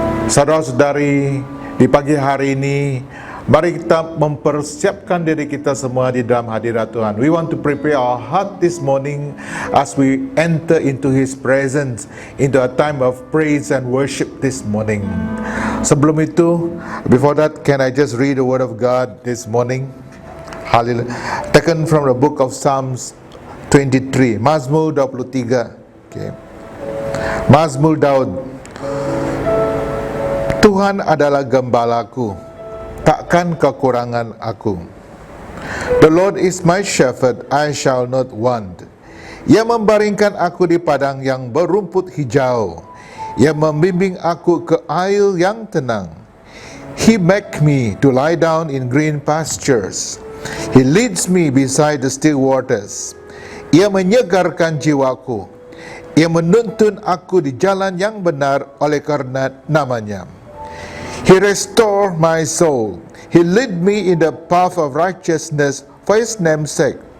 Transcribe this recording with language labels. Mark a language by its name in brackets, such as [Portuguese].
[Indonesian] Saudara-saudari, di pagi hari ini mari kita mempersiapkan diri kita semua di dalam hadirat Tuhan. [English] We want to prepare our heart this morning as we enter into His presence, into a time of praise and worship this morning. [Indonesian] Sebelum itu, [English] before that, can I just read the word of God this morning? Hallelujah. Taken from the book of Psalms 23, Mazmur 23. [Indonesian] Okay. Mazmur Daud. Tuhan adalah gembalaku, takkan kekurangan aku. [English] The Lord is my shepherd, I shall not want. [Indonesian] Ia membaringkan aku di padang yang berumput hijau. Ia membimbing aku ke air yang tenang. [English] He make me to lie down in green pastures. He leads me beside the still waters. [Indonesian] Ia menyegarkan jiwaku. Ia menuntun aku di jalan yang benar oleh karena namanya. [English] He restore my soul. He lead me in the path of righteousness for His name's sake.